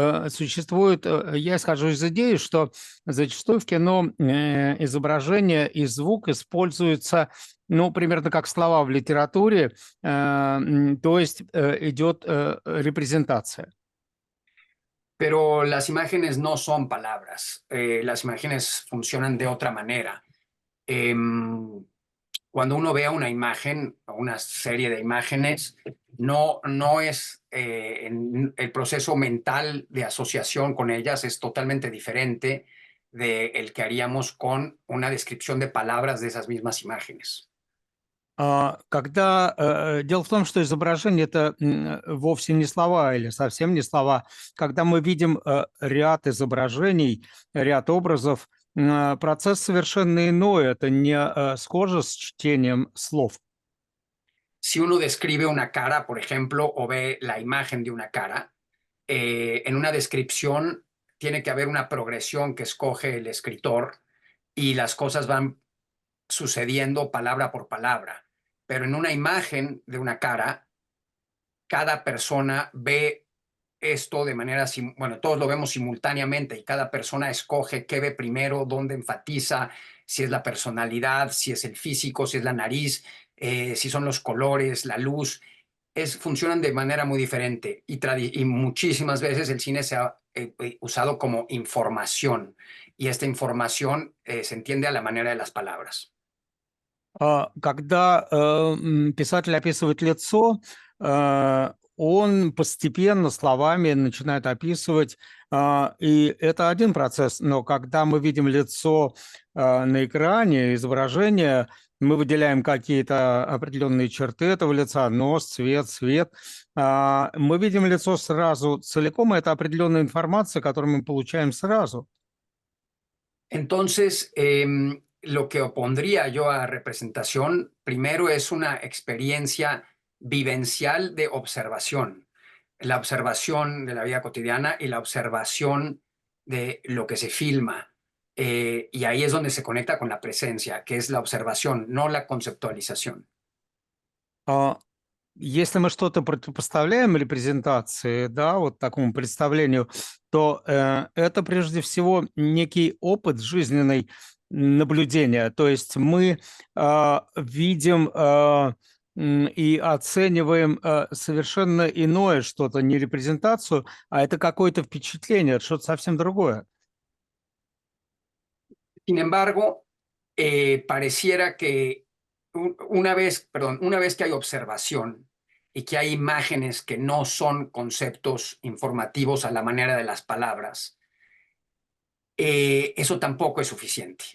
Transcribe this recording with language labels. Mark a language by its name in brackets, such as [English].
[Russian] Существует, я исхожу из идеи, что зачастую в кино изображение и звук используются, ну, примерно как слова в литературе, то есть идет репрезентация. [Spanish] Pero las imágenes no son palabras, las imágenes funcionan de otra manera. Em, Cuando uno vea una imagen o una serie de imágenes, no es el proceso mental de asociación con ellas es totalmente diferente del que haríamos con una descripción de palabras de esas mismas imágenes. [Russian] Дело в том, что изображение это вовсе не слова или совсем не слова. Когда мы видим ряд изображений, ряд образов, процесс совершенно иной. Это не схоже с чтением слов. [Spanish] Si uno describe una cara, por ejemplo, o ve la imagen de una cara, en una descripción tiene que haber una progresión que escoge el escritor y las cosas van sucediendo palabra por palabra. Pero en una imagen de una cara, cada persona ve esto de manera, bueno, todos lo vemos simultáneamente y cada persona escoge qué ve primero, dónde enfatiza, si es la personalidad, si es el físico, si es la nariz, si son los colores, la luz. Funcionan de manera muy diferente y muchísimas veces el cine se ha usado como información y esta información se entiende a la manera de las palabras. [Russian] Когда писатель описывает лицо, он постепенно словами начинает описывать, и это один процесс. Но когда мы видим лицо на экране, изображение, мы выделяем какие-то определенные черты этого лица, нос, цвет, свет. Мы видим лицо сразу целиком, и это определенная информация, которую мы получаем сразу. [Spanish] Entonces, lo que opondría yo a representación, primero es una experiencia vivencial de observación, la observación de la vida cotidiana y la observación de lo que se filma. Y ahí es donde se conecta con la presencia, que es la observación, no la conceptualización. [Russian] Если мы что-то противопоставляем репрезентации, да, вот такому представлению, то это прежде всего некий опыт жизненный наблюдения. То есть мы видим и оцениваем совершенно иное что-то, не репрезентацию, а это какое-то впечатление, это что-то совсем другое. [Spanish] Sin embargo, pareciera que una vez que hay observación y que hay imágenes que no son conceptos informativos a la manera de las palabras, eso tampoco es suficiente.